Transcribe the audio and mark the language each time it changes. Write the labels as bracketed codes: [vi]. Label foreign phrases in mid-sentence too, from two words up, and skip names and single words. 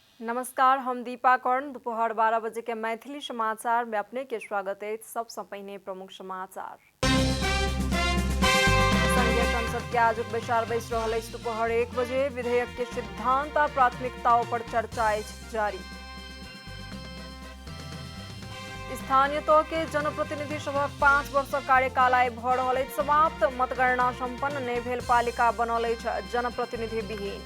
[mai] नमस्कार, हम दीपा कर्ण। दोपहर 12 बजे के मैथिली समाचार में अपने के स्वागत है। सबसे पहले प्रमुख समाचार। संघीय संसद के आज बैसार बैस रहल अछि। दोपहर 1 बजे विधेयक के सिद्धांत आ प्राथमिकताओं पर चर्चा अछि जारी। स्थानीय तह के जनप्रतिनिधि सभक 5 वर्ष कार्यकाल आइ भऽ रहल अछि समाप्त। मतगणना संपन्न नहि भेल पालिका बनल अछि जनप्रतिनिधि विहीन।